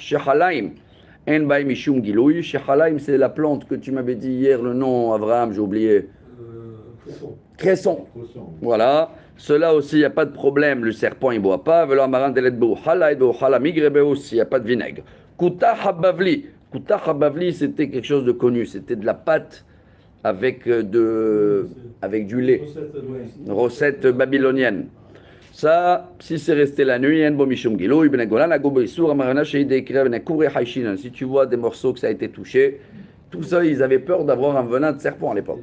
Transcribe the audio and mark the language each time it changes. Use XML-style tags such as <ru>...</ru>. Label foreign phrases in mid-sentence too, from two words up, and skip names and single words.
<fr>Shechalaim, Shechalaim, c'est la plante que tu m'avais dit hier, le nom, Abraham, j'ai oublié. Cresson. Voilà. Cela aussi, il n'y a pas de problème, le serpent il ne boit pas. Il n'y a pas de vinaigre.</fr> <he>כותח הבבלי. כותח הבבלי,</he> <fr>c'était quelque chose de connu, c'était de la pâte avec du lait, une recette babylonienne. Ça, si c'est resté la nuit, si tu vois des morceaux que ça a été touché, tout ça, ils avaient peur d'avoir un venin de serpent à l'époque.</fr>